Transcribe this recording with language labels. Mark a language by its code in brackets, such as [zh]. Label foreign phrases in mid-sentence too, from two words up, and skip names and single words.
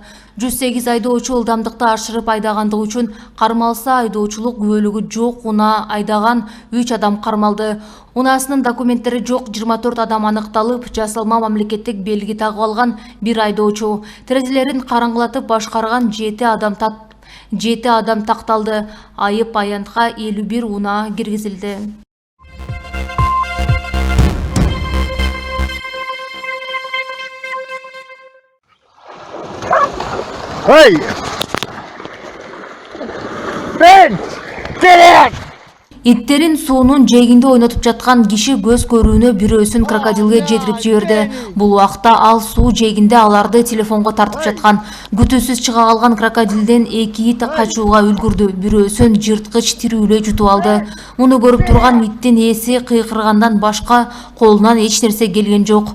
[ky] 108 айдоочу ылдамдыкты ашырып айдагандыгы үчүн кармалса, айдоочулук күбөлүгү жок унаа айдаган 3 адам кармалды. Унаасынын документтери жок 24 адам аныкталып, жасалма мамлекеттик белги тагып алган 1 айдоочу. Терезелерин караңгылатып башкарган 7 адам такталды. Айып аянтка 51 унаа киргизилди. Hey! Ben! Direkt! Иттерин суунун жээгинде ойнотуп жаткан киши көз көрүүнө бирөөсүн крокодилге жетирип жиберди. Бул убакта ал суу жээгинде аларды телефонго тартып жаткан. Күтүүсүз чыга калган крокодилден 2 ит качууга үлгүрдү. Бирөөсүн жырткыч тирүүлөй жутуп алды. Муну көрүп турган иттин ээси кыйкыргандан башка колунан эч нерсе келген жок.